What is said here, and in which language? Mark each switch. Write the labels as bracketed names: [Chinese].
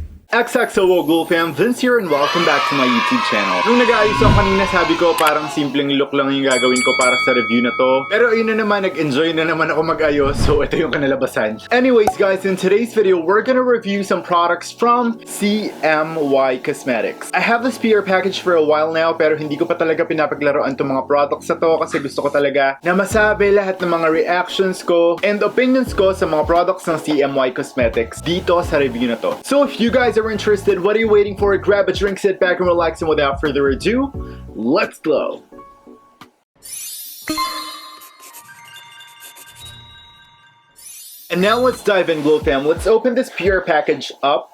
[English] XXO Glue Fam, Vince here and welcome back to my YouTube channel. [Filipino] Nung nag-aayos ako kanina, sabi ko parang simpleng look lang yung gagawin ko para sa review na to. Pero ayun na naman, nag-enjoy na naman ako mag-ayos, so ito yung kanalabasan. [English] Anyways guys, in today's video, we're gonna review some products from CMY Cosmetics. I have this PR package for a while now, [Filipino] pero hindi ko pa talaga pinapaglaruan itong mga products na to kasi gusto ko talaga na masabi lahat ng mga reactions ko and opinions ko sa mga products ng CMY Cosmetics dito sa review na to. [English] So if you guys are interested, what are you waiting for? Grab a drink, sit back and relax, and without further ado, let's go! And now let's dive in, Glow Fam. Let's open this PR package up.